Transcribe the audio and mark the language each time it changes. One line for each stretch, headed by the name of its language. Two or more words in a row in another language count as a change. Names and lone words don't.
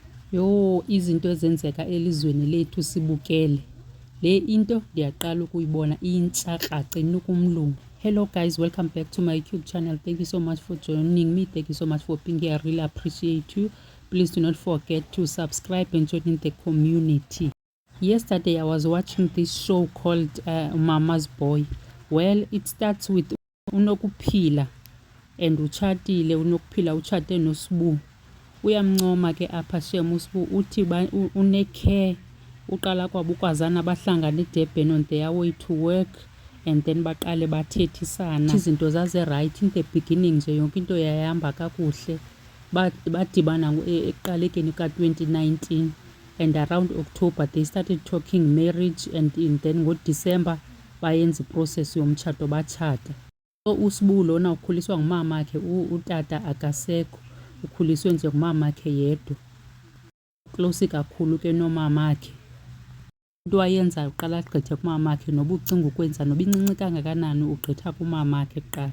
Xhosa: Yho, izinto ezenzeka elizweni lethu sibukele. Le into ndiyaqala ukuyibona iyintsha kumlungu.
English: Hello guys, welcome back to my YouTube channel. Thank you so much for joining me. Thank you so much for being here. I really appreciate you. Please do not forget to subscribe and join in the community. Yesterday I was watching this show called Mama's Boy. Well, it starts with uNokuphila and utshatile.
Xhosa: uNokuphila utshate noSibu. Uyamncoma ke apha shem uSibu uthi unecare, uqala kwabo ukwazana bahlangana eDurban
English: on their way to work and then
Xhosa: baqale bathethisana. Izinto zaze
English: right in the beginning
Xhosa: nje yonke into yayihamba kakuhle. Badibana ekuqalekeni ka-2019
English: and around October they started talking marriage and then
Xhosa: ngoDecember bayenza iprocess yomtshato batshata. So uSibu lona ukhuliswa ngumama wakhe, utata akasekho, ukhuliswe nje ngumama wakhe yedwa. Close kakhulu ke nomama wakhe. Into ayenza uqala agqithe kumama wakhe, noba ucinga ukwenza noba incinci kangakanani ugqitha kumama wakhe kuqala.